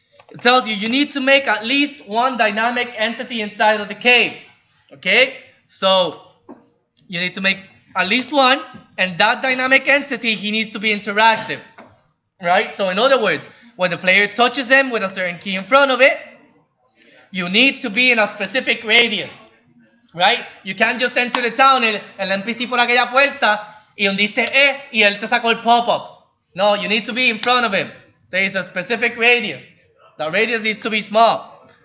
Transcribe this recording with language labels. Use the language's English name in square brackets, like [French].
[English] It tells you need to make at least one dynamic entity inside of the cave. Okay? So, you need to make at least one, and that dynamic entity, he needs to be interactive. Right? So, in other words, when the player touches him with a certain key in front of it, you need to be in a specific radius. Right? You can't just enter the town, [Spanish] el NPC por aquella puerta, y hundiste E, y él te sacó el pop-up. [English] No, you need to be in front of him. There is a specific radius. The radius needs to be small.